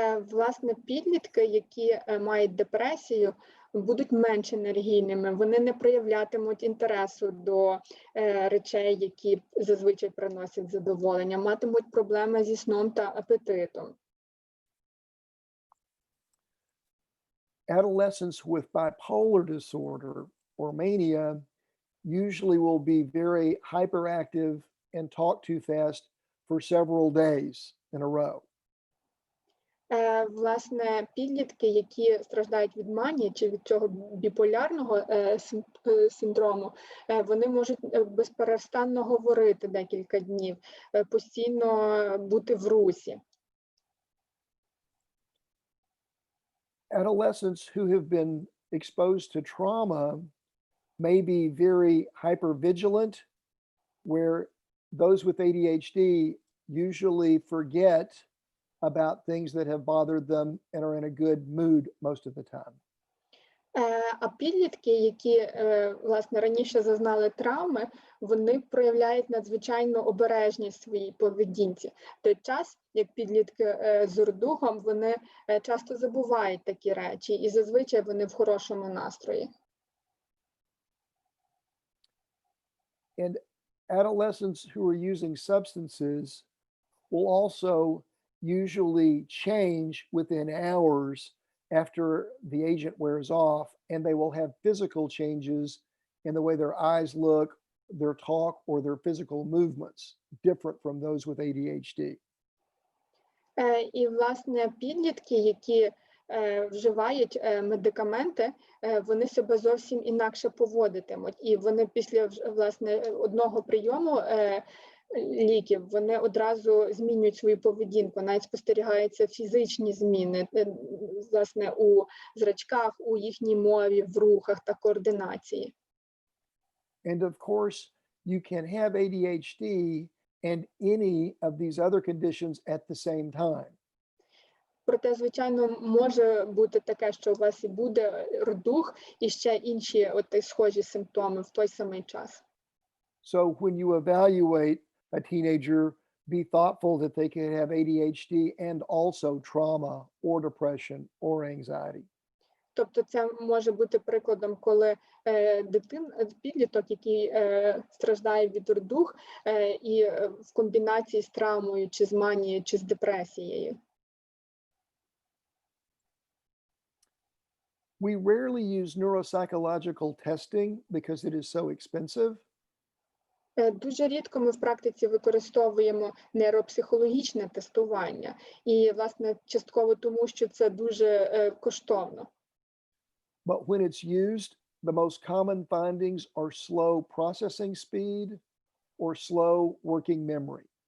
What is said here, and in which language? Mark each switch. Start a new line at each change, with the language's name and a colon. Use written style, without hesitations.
Ukrainian: Власне, підлітки, які мають депресію, будуть менш енергійними, вони не проявлятимуть інтересу до речей, які зазвичай приносять задоволення, матимуть проблеми зі сном та апетитом.
English: Adolescents with bipolar disorder or mania usually will be very hyperactive and talk too fast for several days in a row.
Ukrainian: Власне, підлітки, які страждають від манії чи від цього біполярного синдрому, вони можуть безперестанно говорити декілька днів, постійно бути в русі.
English: adolescents who have been exposed to trauma may be very hypervigilant, where those with ADHD usually forget about things that have bothered them and are in a good mood most of the time.
Ukrainian: А підлітки, які, власне, раніше зазнали травми, вони проявляють надзвичайну обережність в своїй поведінці. В той час, як підлітки з РДУГом, вони часто забувають такі речі, і зазвичай вони в хорошому настрої.
English: And adolescents who are using substances will also usually change within hours after the agent wears off, and they will have physical changes in the way their eyes look, their talk, or their physical movements, different from those with ADHD.
Ukrainian: І, власне, підлітки, які вживають медикаменти, вони себе зовсім інакше поводитимуть. І вони після, власне, одного прийому ліків, вони одразу змінюють свою поведінку, навіть спостерігаються фізичні зміни, власне, у зрачках, у їхній мові, в рухах та координації.
English: And of course, you can have ADHD and any of these other conditions at the same time.
Ukrainian: Проте, звичайно, може бути таке, що у вас і буде РДУГ, і ще інші схожі симптоми в той самий час.
English: So when you evaluate a teenager, be thoughtful that they can have ADHD and also trauma or depression or anxiety.
Ukrainian: Тобто це може бути прикладом, коли підліток, який страждає від РДУГ, і в комбінації з травмою, чи з манією, чи з депресією.
English: We rarely use neuropsychological testing because it is so expensive.
Ukrainian: Дуже рідко ми в практиці використовуємо нейропсихологічне тестування. І, власне, частково тому, що це дуже коштовно.
English: But when it's used, the most common findings are slow processing speed or slow working memory.